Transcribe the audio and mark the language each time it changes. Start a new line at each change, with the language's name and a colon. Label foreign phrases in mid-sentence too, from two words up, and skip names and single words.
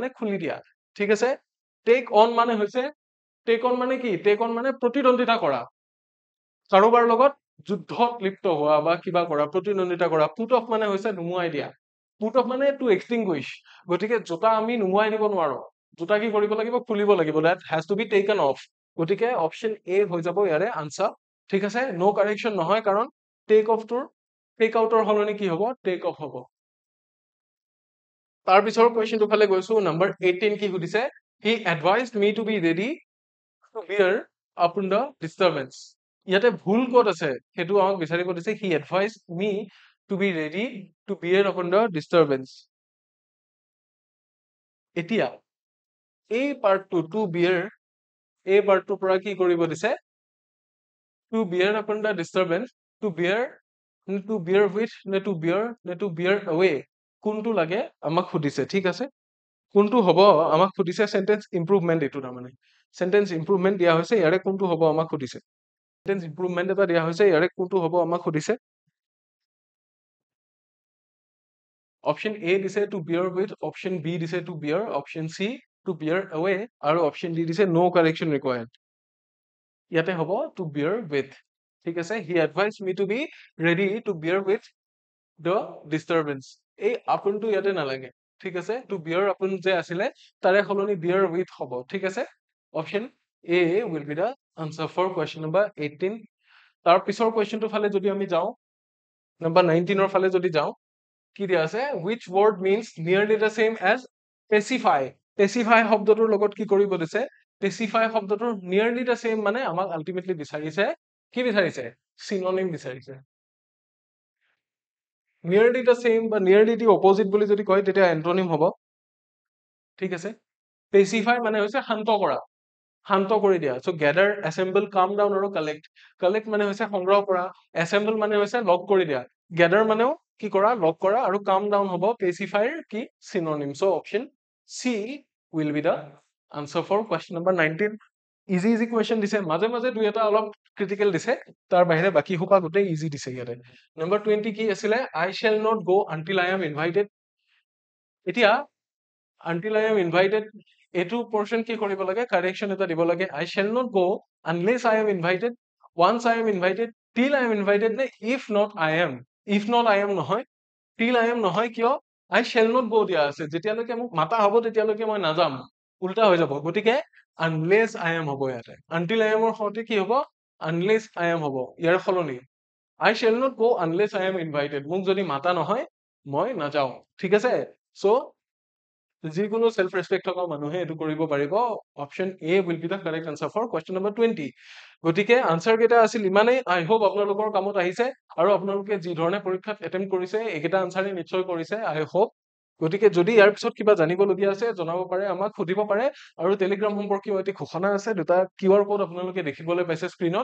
Assamese: খুলি দিয়া ঠিক আছে
English: take on
Assamese: মানে হৈছে
English: take on
Assamese: মানে কি
English: take on
Assamese: মানে প্ৰতিদ্বন্দিতা কৰা কাৰোবাৰ লগত যুদ্ধত লিপ্ত হোৱা বা কিবা কৰা প্ৰতিদ্বন্দিতা কৰা
English: put off
Assamese: মানে হৈছে নুমুৱাই দিয়া
English: put off
Assamese: মানে
English: to extinguish
Assamese: গতিকে জোতা আমি নুমুৱাই দিব নোৱাৰো জোতা কি কৰিব লাগিব খুলিব লাগিব
English: that has to be taken off
Assamese: গতিকে
English: option A
Assamese: হৈ যাব ইয়াৰে আনসাৰ ঠিক আছে
English: no correction
Assamese: নহয় কাৰণ
English: take off
Assamese: টুৰ টেক আউটৰ হলনি কি হ'ব
English: take off
Assamese: হ'ব তাৰ পিছৰ কোৱেশ্চনটো ফালে গৈছো নম্বৰ 18 কি সুধিছে
English: he advised me to be ready to bear upon the disturbance
Assamese: ইয়াতে ভুল ক'ত আছে হেতু আমাক বিচাৰিব দিছে
English: he advised me to be ready to bear upon the disturbance
Assamese: এতিয়া এই পাৰ্টটো
English: to bear
Assamese: এই পাৰ্টটোৰ পৰা কি কৰিব দিছে
English: to bear upon the disturbance to bear with
Assamese: নে
English: to bear away
Assamese: কোনটো লাগে আমাক সুধিছে ঠিক আছে কোনটো হ'ব আমাক সুধিছে
English: sentence improvement
Assamese: এটো না মানে
English: sentence improvement
Assamese: দিয়া হৈছে ইয়াৰে কোনটো হ'ব আমাক সুধিছে
English: sentence improvement
Assamese: এটা দিয়া হৈছে ইয়াৰে কোনটো হ'ব আমাক সুধিছে
English: option A দিছে to bear with option B দিছে to bear option C to bear away আৰু option D দিছে no correction required
Assamese: ইয়াতে হ'ব
English: to bear with
Assamese: ঠিক আছে
English: he advise me to be ready to bear with the disturbance
Assamese: এই আপনটো ইয়াতে নালাগে ঠিক আছে
English: to bear
Assamese: আপন যে আছিলে তাৰে হলনি
English: bear with
Assamese: হ'ব ঠিক আছে
English: option A will be the answer for question number 18
Assamese: তাৰ পিছৰ কোৱেশ্চনটো ফালে যদি আমি যাওঁ নম্বৰ 19 ৰ ফালে যদি যাওঁ কি দিয়া আছে
English: which word means nearly the same as pacify
Assamese: pacify শব্দটোৰ লগত কি কৰিব দিছে pacify শব্দটোৰ
English: nearly the same
Assamese: মানে আমাক আলটিমেটলি বিচাৰিছে কি বিচাৰিছে synonym বিচাৰিছে
English: nearly the same
Assamese: বা
English: nearly the opposite
Assamese: বুলি যদি কয় তেতিয়া antonym হ'ব ঠিক আছে pacify মানে হৈছে শান্ত কৰি দিয়া
English: so gather assemble calm down
Assamese: আৰু collect মানে হৈছে সংগ্ৰহ কৰা assemble মানে হৈছে লগ কৰি দিয়া gather মানেও কি কৰা লগ কৰা আৰু
English: calm down
Assamese: হ'ব pacify কি synonym
English: so option C will be the answer for question number 19 easy question
Assamese: দিছে মাজে মাজে দুই এটা অলপ ক্রিটিক্যাল দিছে তাৰ বাহিৰে বাকি হোপা গোটেই ইজি দিছে ইয়াতে নম্বৰ 20 কি আছিলে
English: I shall not go until I am invited
Assamese: এতিয়া
English: until I am invited
Assamese: এটো portion কি কৰিব লাগে correction এটা দিব লাগে
English: I shall not go unless I am invited once I am invited till I am invited নে if not I am নহয় till I am
Assamese: নহয় কিয়
English: I shall not go
Assamese: দিয়া আছে যেতিয়ালৈকে মোক মাতা হ'ব তেতিয়ালৈকে মই নাযাম উল্টা হৈ যাব গতিকে
English: unless I am
Assamese: হ'ব ইয়াতে
English: until I am
Assamese: ৰ সৈতে কি হ'ব
English: unless I am
Assamese: হ'ব ইয়াৰ ফলনি
English: I shall not go unless I am invited
Assamese: মোক যদি মাতা নহয় মই নাযাওঁ ঠিক আছে so যিকোনো
English: self respect
Assamese: থকা মানুহে এটো কৰিব পাৰিব
English: option A will be the correct answer for question number 20
Assamese: গতিকে আনসাৰ কেটা আছিল ইমানে
English: I hope
Assamese: আপোনালোকৰ কামত আহিছে আৰু আপোনালোকে যি ধৰণে পৰীক্ষাত এটেম্প কৰিছে একেটা আনসাৰে নিশ্চয় কৰিছে
English: I hope
Assamese: গতিকে যদি ইয়াৰ পিছত কিবা জানিবলগীয়া আছে জনাব পাৰে, আমাক সুধিব পাৰে। আৰু টেলিগ্ৰাম সম্পৰ্কীয় এটি ঘোষণা আছে, দুটা
English: QR code
Assamese: আপোনালোকে দেখিবলৈ পাইছে স্ক্ৰীনত।